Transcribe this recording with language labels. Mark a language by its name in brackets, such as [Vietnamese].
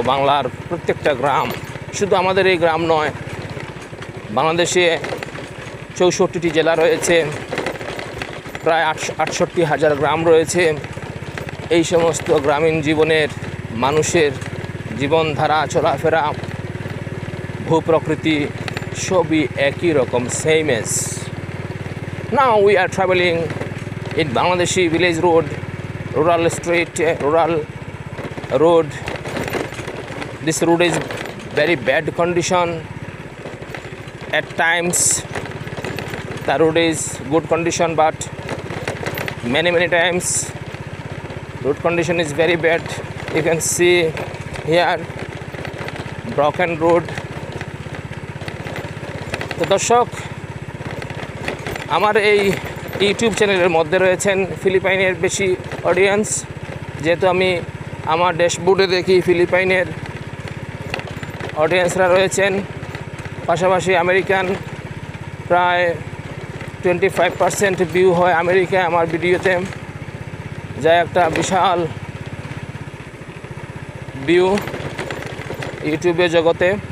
[Bangla] বাংলার প্রত্যেকটা গ্রাম, শুধু আমাদের এই গ্রাম নয়, বাংলাদেশে 64টি জেলা রয়েছে, প্রায় 68,000 গ্রাম রয়েছে। এই সমস্ত গ্রামীণ জীবনের মানুষের জীবনধারা, চলাফেরা, ভূপ্রকৃতি সবই একই রকম, [English] Same age. Now we are traveling in Bangladeshi village road, rural street, rural road. This road is very bad condition. At times the road is good condition, but many times road condition is very bad. You can see here broken road, [Bangla] তো দর্শক, আমার এই YouTube চ্যানেলের মধ্যে রয়েছেন ফিলিপাইনের বেশি audience, যেহেতু আমি আমার ড্যাশবোর্ডে দেখি ফিলিপাইনের অডিয়েন্সরা রয়েছেন, পাশাপাশি আমেরিকান প্রায় 25% ভিউ হয় আমেরিকায় আমার ভিডিওতে, যা একটা বিশাল ভিউ ইউটিউবের জগতে।